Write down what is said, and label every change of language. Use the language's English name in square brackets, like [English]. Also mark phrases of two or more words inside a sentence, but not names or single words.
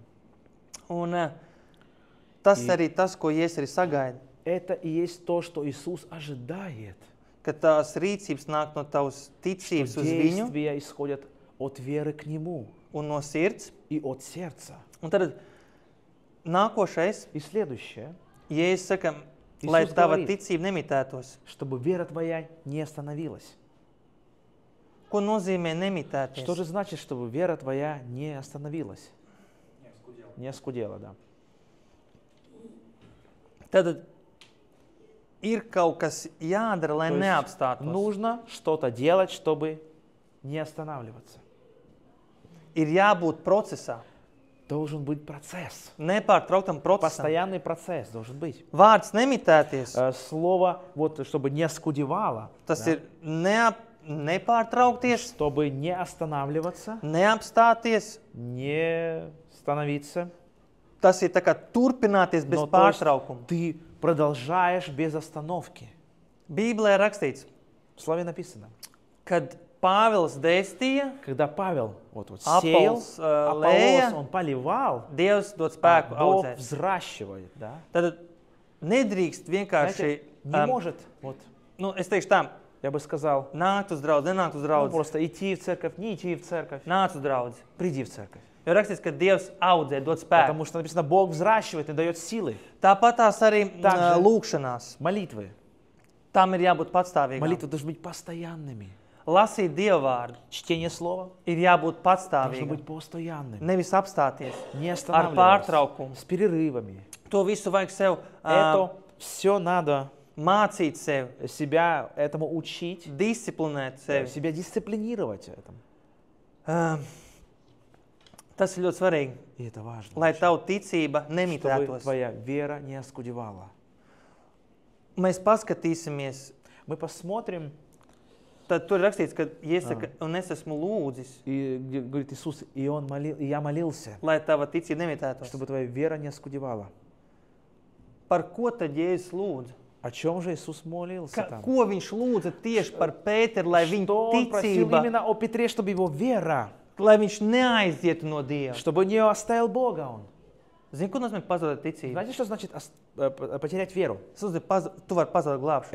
[Latvian] Un tas [Russian] И- [Latvian] arī tas, ko Jēzus arī sagaida. [Russian] Это и есть то, что Иисус ожидает. [Latvian] Kad tās rīcības nāk no tavas [Russian] Что [Latvian] ticības uz viņu [Russian] действия исходят от веры к Нему [Latvian] un no sirds. [Russian] и от сердца. [Latvian] Un tad nākošais, [Russian] И следующее, [Latvian] Jēzus saka, [Russian] Iisus [Latvian] lai tava [Russian] говорит. [Latvian] ticība nemitētos. [Russian] чтобы вера твоя не остановилась. [Latvian] Ko nozīmē [Russian] Что же [Latvian] nemitēties? [Russian] значит, чтобы вера твоя не остановилась? Не оскудела, да. [Latvian] Tad ir kaut kas jādara, lai [Russian] То есть [Latvian] neapstātos. [Russian] нужно что-то делать, чтобы не останавливаться. [Latvian] Ir jābūt procesā, [Russian] Должен быть процесс. [Latvian] nepārtrauktam procesam. [Russian] Постоянный процесс должен быть. [Latvian] Vārds nemitēties, [Russian] Слово, вот, чтобы не оскудевало, [Latvian] tas [Russian] да, [Latvian] ir nepārtraukties, [Russian] чтобы не останавливаться, [Latvian] neapstāties. [Russian] не становиться. [Latvian] Tas ir tā kā turpināties bez [Russian] Но то есть [Latvian] pārtraukuma. [Russian] ты продолжаешь без остановки. [Latvian] Bībelē ir rakstīts, [Russian] В слове написано. [Latvian] kad Pāvils dēstīja, [Russian] Когда Павел вот сеял, [Latvian] Apols [Russian] Аполлос, [Latvian] lēja, [Russian] он поливал, [Latvian] Dievs dod [Russian] а [Latvian] spēku [Russian] Бог [Latvian] audzēt. [Russian] взращивает, да? [Latvian] Tad nedrīkst vienkārši, [Russian] Знаете, не может, вот, [Latvian] nu, es teikšu tā, [Russian] я бы сказал, [Latvian] nākt uz draudzi, nenākt uz [Russian] ну, [Latvian] draudzi, [Russian] просто идти в церковь, не идти в церковь, [Latvian] nāc uz draudzi. [Russian] приди в церковь. [Latvian] Jo rakstīts, ka Dievs audzē, dod spēku. [Russian] Потому что написано, Бог взращивает и дает силы. [Latvian] Tāpat tās arī [Russian] Также- [Latvian] lūkšanās. [Russian] Молитвы. [Latvian] Tam ir jābūt patstāvīgām. [Russian] Молитвы должны быть постоянными. [Latvian] Lasīt Dieva vārdu [Russian] Чтение слова [Latvian] ir jābūt [Russian] должно [Latvian] patstāvīgam. [Russian] быть постоянным. [Latvian] Nevis apstāties. [Russian] Не [Latvian] Ar [Russian] останавливаться. [Latvian] pārtraukumu. [Russian] С перерывами. [Latvian] To visu vajag sev [Russian] Это все надо [Latvian] mācīt sev, [Russian] себя этому учить, [Latvian] disciplinēt sevi. [Russian] себя дисциплинировать этому. [Latvian] Ā, Tas ir ļoti svarīgi, [Russian] И это важно. [Latvian] lai [Russian] очень. [Latvian] tavu ticība [Russian] Чтобы [Latvian] nemitētos. [Russian] твоя вера не оскудевала. [Latvian] Mēs paskatīsimies, [Russian] Мы посмотрим, [Latvian] tad tur ir rakstīts, ka iesaka, un es esmu lūdzis, [Russian] и где говорит Иисус, и я молился, [Latvian] lai tava ticība nemitētos. [Russian] чтобы твоя вера не оскудевала. [Latvian] Par ko tad Jēzus lūdza? [Russian] О чем же Иисус молился там? [Latvian] Ko viņš lūdza tieši par Pēteru, lai viņa [Russian] Что он просил [Latvian] ticība, [Russian] именно о Петре, чтобы его вера, [Latvian] lai viņš neaizietu no Dieva? [Russian] чтобы не оставил Бога он. [Latvian] Zini, ko nozīmē pazaudēt ticību? [Russian] Знаете, что значит потерять веру? [Latvian] Tu vari pazaudēt glābšanu.